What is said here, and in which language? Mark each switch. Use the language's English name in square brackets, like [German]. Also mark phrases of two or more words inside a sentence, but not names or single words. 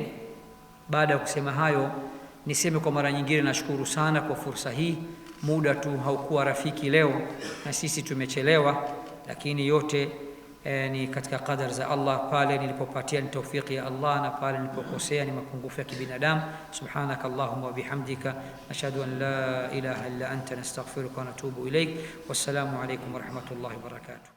[Swahili] Baada ya kusema hayo, niseme kwa mara nyingine, nashukuru sana kwa fursa hii. Muda tu haukuwa rafiki leo na sisi tumechelewa, lakini yote ni katika qadar za Allah. Pale nilipopatia ni taufiki ya Allah, na pale nilipokosea ni mapungufu ya kibinadamu. [Arabic] سبحانك اللهم وبحمدك أشهد أن لا إله إلا أنت نستغفرك ونتوب إليك. والسلام عليكم ورحمة الله وبركاته.